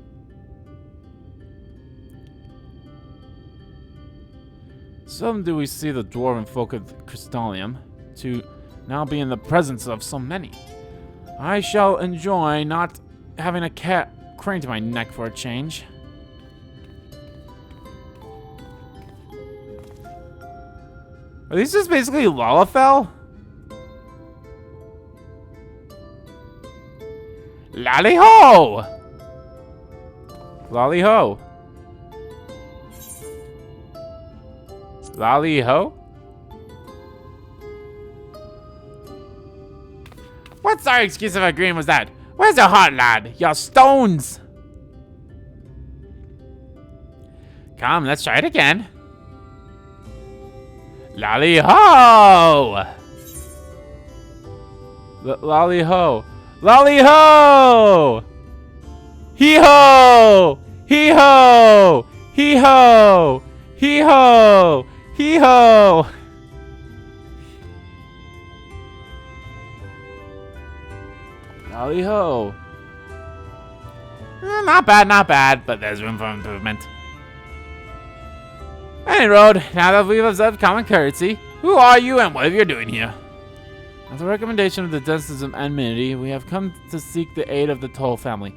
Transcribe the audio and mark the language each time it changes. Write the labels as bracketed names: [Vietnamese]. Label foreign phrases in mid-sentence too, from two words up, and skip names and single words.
[English] Seldom do we see the dwarven folk of Crystallium to now be in the presence of so many. I shall enjoy not having a cat crane to my neck for a change. Are these just basically Lalafell? Lally-ho! Lally-ho. Lally-ho? What sorry excuse of agreeing was that? Where's your heart, lad? Your stones! Come, let's try it again. Lally-ho! Lally-ho. Lally-ho! Hee-ho! Hee-ho! Hee-ho! Hee-ho! Hee-ho! Lally-ho. Not bad, but there's room for improvement. Any road, now that we've observed common courtesy, who are you and what are you doing here? At the recommendation of the Justice of Enmity, we have come to seek the aid of the Toll family.